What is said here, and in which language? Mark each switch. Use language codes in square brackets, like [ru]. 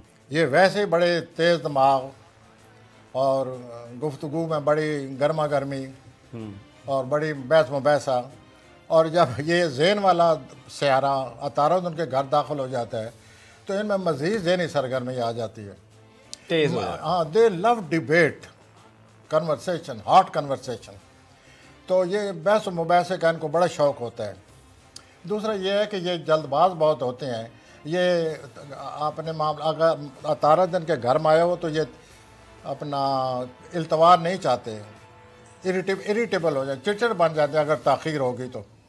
[ur] یہ ویسے بڑے تیز دماغ اور گفتگو میں بڑی گرما گرمی اور بڑی بحث مباحثہ، اور جب یہ ذہن والا سیارہ عطارد ان کے گھر داخل ہو جاتا ہے تو ان میں مزید ذہنی سرگرمی آ جاتی ہے. تیز ہو جاتی ہے. [en] ہاں، دے لو ڈیبیٹ، کنورسیشن، ہاٹ کنورسیشن. [ur] تو یہ بحث و مباحثے کا ان کو بڑا شوق ہوتا ہے. دوسرا یہ ہے کہ یہ جلد باز بہت ہوتے ہیں. یہ اپنے معاملہ اگر عطارد ان کے گھر میں آئے ہو تو یہ اپنا التوار نہیں چاہتے, اریٹیبل ہو جائے, چڑچڑ بن جاتے ہیں اگر تاخیر ہوگی تو.